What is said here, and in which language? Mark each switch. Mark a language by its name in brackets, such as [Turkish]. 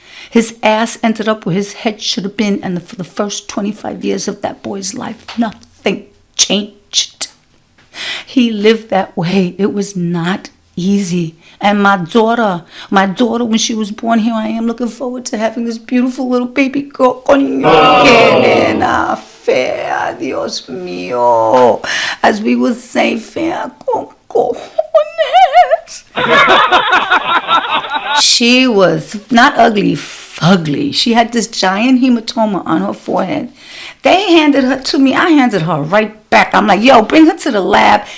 [English] His ass ended up where his head should have been, and for the first 25 years of that boy's life, nothing changed. He lived that way. It was not easy. And my daughter, when she was born, here I am looking forward to having this beautiful little baby girl. [Spanish] Coño, que nena fea, Dios mío. [English] As we would say, [Spanish] fea con cojones. [English] She was not ugly, fugly. She had this giant hematoma on her forehead. They handed her to me. I handed her right back. I'm like, yo, bring her to the lab.